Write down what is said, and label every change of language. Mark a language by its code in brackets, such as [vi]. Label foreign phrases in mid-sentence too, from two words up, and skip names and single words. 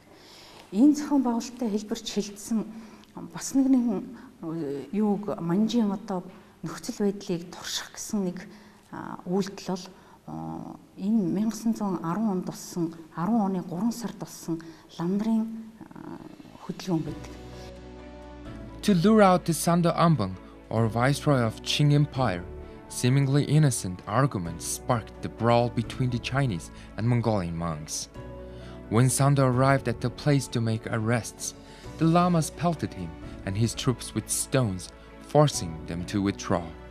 [mn] Энэ зохион байгуулалттай хэлбэрт шилжсэн бас нэгэн юуг манжийн одоо нөхцөл байдлыг турших гэсэн нэг үйлдэл бол энэ 1910 онд болсон 10 оны 3 сард болсон лам нарын хөдөлгөөн байдаг. [en] To lure out the Sando Ambang, or viceroy of Qing Empire, seemingly innocent arguments sparked the brawl between the Chinese and Mongolian monks. When Sando arrived at the place to make arrests, the lamas pelted him and his troops with stones, forcing them to withdraw.